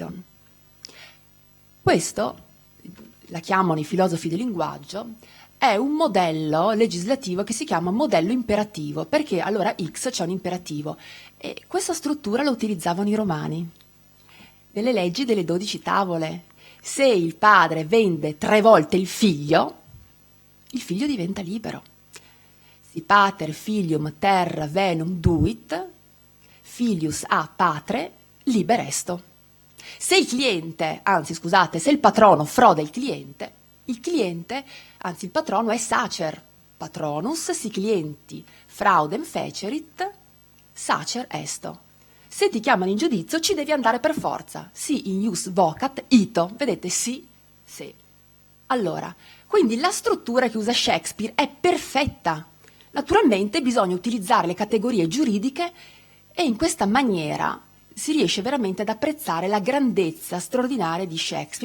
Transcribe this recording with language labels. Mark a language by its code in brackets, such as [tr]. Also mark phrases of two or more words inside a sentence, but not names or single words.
[it] Questo, la chiamano i filosofi del linguaggio, è un modello legislativo che si chiama modello imperativo, perché allora X c'è un imperativo, e questa struttura la utilizzavano i romani. Nelle leggi delle 12 tavole, se il padre vende 3 volte il figlio diventa libero. [la] Si pater filium terra venum duit, filius a patre liber esto. [it] Se il cliente, anzi scusate, se il patrono froda il cliente, anzi il patrono è sacer, [la] patronus si clienti fraudem fecerit, sacer esto. [it] Se ti chiamano in giudizio ci devi andare per forza, [la] si in ius vocat ito, [it] vedete, sì, se. Allora, quindi la struttura che usa Shakespeare è perfetta. Naturalmente bisogna utilizzare le categorie giuridiche e in questa maniera si riesce veramente ad apprezzare la grandezza straordinaria di Shakespeare.